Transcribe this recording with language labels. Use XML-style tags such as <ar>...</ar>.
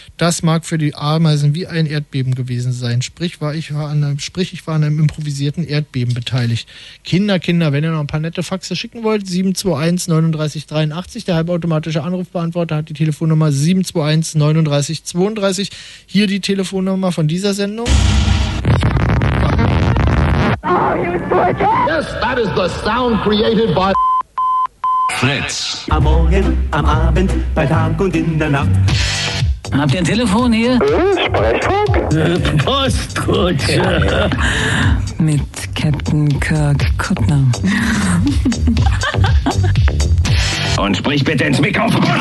<de>Das mag für die Ameisen wie ein Erdbeben gewesen sein. Ich war an einem improvisierten Erdbeben beteiligt. Kinder, wenn ihr noch ein paar nette Faxe schicken wollt, 721 39 83, der halbautomatische Anrufbeantworter, die Telefonnummer 721 39 32. Hier die Telefonnummer von dieser Sendung.</de> <en>Oh, yes, that is the sound created by Fritz.</en> <de>Am Morgen, am Abend, bei Tag und in der Nacht. Habt ihr ein Telefon hier? Sprechfunk? Postkutsche. Ja, ja. Mit Captain Kirk Kuttner. Und sprich bitte ins Mikrofon.</de>